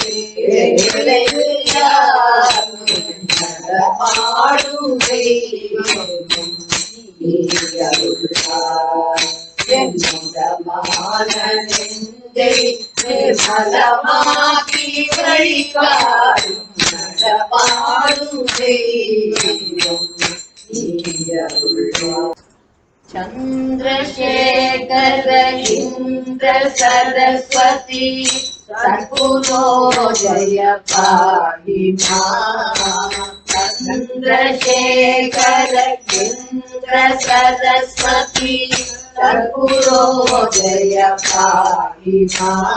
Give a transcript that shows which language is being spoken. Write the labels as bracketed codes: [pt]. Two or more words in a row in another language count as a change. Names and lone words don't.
[ta] நடமாடும் தெய்வம் நீ அருள்வாய் என் மதமான நெஞ்சை நிர்மலமாக்கி வழிகாட்டும் நடமாடும் தெய்வம் நீ அருள்வாய் [sa] चंद्रशेखर इंद्र सरस्वती सद्गुरो जय पाहिमा चंद्रशेखर इंद्र सरस्वती सद्गुरो जय पाहिमा